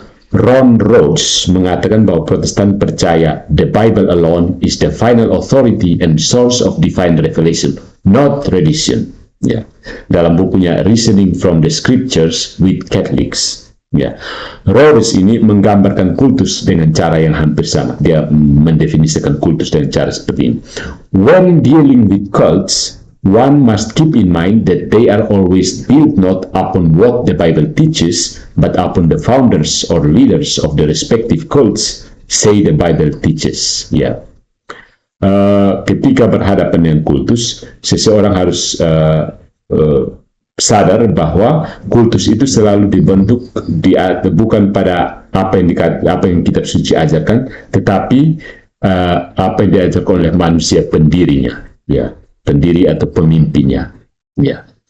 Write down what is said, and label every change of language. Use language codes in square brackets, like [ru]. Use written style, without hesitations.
[id] Ron Rhodes mengatakan bahwa Protestan percaya [en] the Bible alone is the final authority and source of divine revelation, not tradition. [id] Ya. Dalam bukunya Reasoning from the Scriptures with Catholics. Ya, Rhodes ini menggambarkan kultus dengan cara yang hampir sama. Dia mendefinisikan kultus dengan cara seperti ini. [en] When dealing with cults, one must keep in mind that they are always built not upon what the Bible teaches, but upon the founders or leaders of the respective cults say the Bible teaches. [id] Ya, ketika berhadapan dengan kultus, seseorang harus sadar bahwa kultus itu selalu dibentuk bukan pada apa yang kitab suci ajarkan, tetapi apa yang diajarkan oleh manusia pendirinya, ya, pendiri atau pemimpinnya, ya.